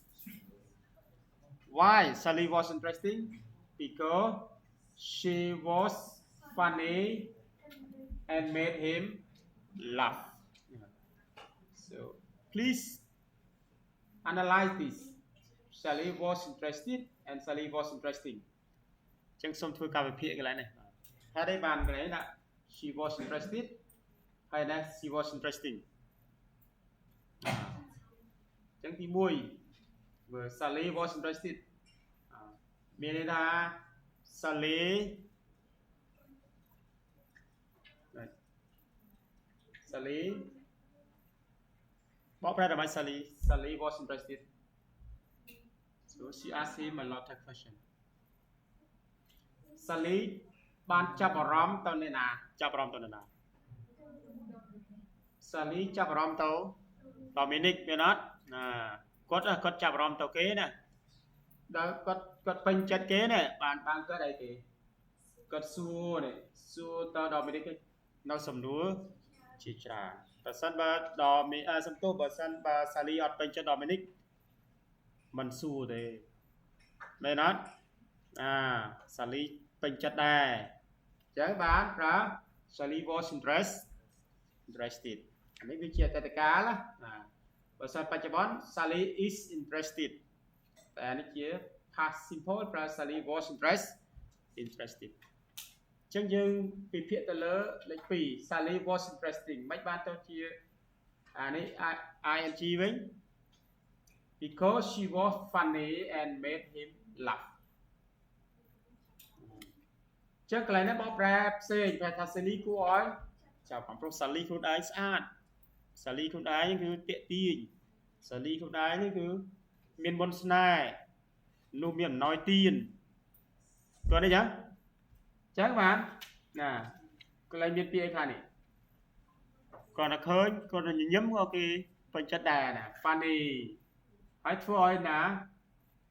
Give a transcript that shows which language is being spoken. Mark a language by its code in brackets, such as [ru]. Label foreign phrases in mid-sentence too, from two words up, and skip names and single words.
[en] Why Sally was interesting? Because she was funny and made him laugh. So please analyze this. Sally was interested and Sally was interesting. [km] ចឹងសូមធ្វើការវិភាគកន្លែងនេះហើយđâyបានកន្លែងណា [en] she was interested [km] ហើយណា [en] she was interesting [km] ចឹងទី1 [en] where Sally was interested [km] មានន័យថា Sally បកប្រែដើម្បី [en] Sally was interested so she asked him a lot of questions [km] Sally បានចាប់អារម្មណ៍ទៅអ្នកណា Sally ចាប់អារម្មណ៍ទៅ Dominic មានអត់គាត់ចាប់អារម្មណ៍ទៅគេណាដល់គាត់ពេញចិត្តគេណាបានគាត់អីគេ គាត់សួរនេះសួរទៅ Dominic នៅសំណួរជាច្រើនបើសិនបើសំទោសបើសិនបើ Sally អត់ ពេញចិត្ត Dominic មិនសួរទេមែនអត់Sally ពេញចិត្តដែរអញ្ចឹងបានប្រើ Sally [en] was interested [km] អានេះវាជាអតីតកាលណាបើសិនបច្ចុប្បន្ន [en] Sally is interested [km] តែអានេះជា [en] past simple [km] ប្រើ [en] Sally was interested [km] អញ្ចឹងយើងពិភាក្សាទៅលើលេខ2 [en] Sally was interesting [km] មិនបានទៅជាអានេះ ing វិញ [en] because she was funny and made him laugh [km] ចឹងកន្លែងនេះបកប្រែផ្សេងប្រែថា Sally គួរឲ្យចាប់កំប្រុស Sally ខ្លួនឯងស្អាត Sally ខ្លួនឯងគឺតាក់ទាញ Sally ខ្លួន ឯងនេះគឺមានមន្តស្នេហ៍នោះមានអំណោយទានគាត់នេះចឹងបានណាកន្លែងមានពាក្យអីថានេះគាត់តែឃើញគាត់ញញឹមក៏គេពេញចិត្តដែរណា funny ហើយធ្វើឲ្យណា